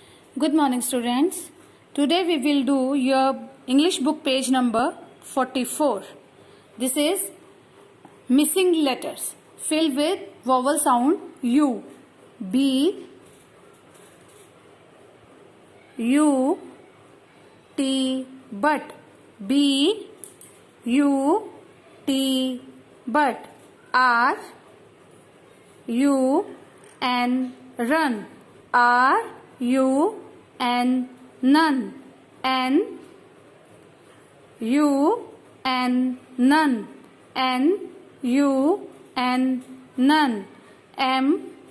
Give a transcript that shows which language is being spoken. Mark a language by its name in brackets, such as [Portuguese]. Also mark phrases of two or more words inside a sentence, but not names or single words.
[English] Good morning, students. Today we will do your English book page number 44. This is missing letters filled with vowel sound U, B, U, T, but, B, U, T, but, R, U, N, run, R, U, N, none, N, U, N, none, N, U, N, none, M,